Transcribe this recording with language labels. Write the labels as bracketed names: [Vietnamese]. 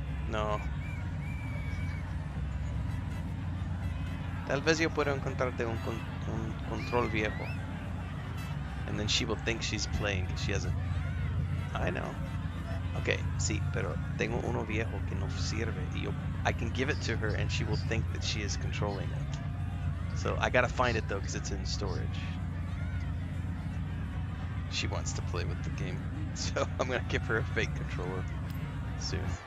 [English] No. [Spanish] Tal vez yo pueda encontrarte un control viejo. [English] And then she will think she's playing because she hasn't. I know. [Spanish] Okay, sí, pero tengo uno viejo que no sirve. Y [English] I can give it to her and she will think that she is controlling it. So I gotta find it though because it's in storage. She wants to play with the game. So I'm gonna give her a fake controller soon.